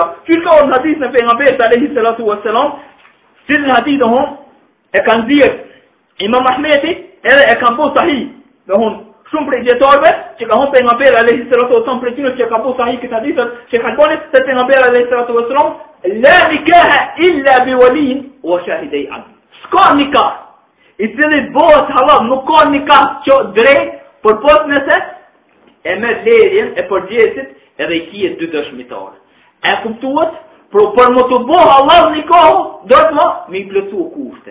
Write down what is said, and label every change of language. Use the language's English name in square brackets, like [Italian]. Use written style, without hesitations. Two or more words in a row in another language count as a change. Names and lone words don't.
[Albanian] Qysh ka orë hadith në pejgamberit [Arabic] عليه الصلاة والسلام, [Albanian] cilin hadith dohon e kanë dhirë Imam Ahmedi edhe e kanë bo sahih. Dohon shumë prej dietarëve që ka thonë pejgamberi [Arabic] عليه الصلاة والسلام [Albanian] për tyre që ka bo sahih këtë hadith, që kanë thonë se pejgamberi [Arabic] عليه الصلاة والسلام لا نكاح إلا بولي وشاهدي عدل. [Albanian] S'ka nikah I cili bëhet halal, nuk ka nikah që drejt, por pos nëse e me lerjen e përgjegjësit edhe I kije dy dëshmitarë. E kuptuat? Për më të bo halal nikahu, do të më plotësu kushte.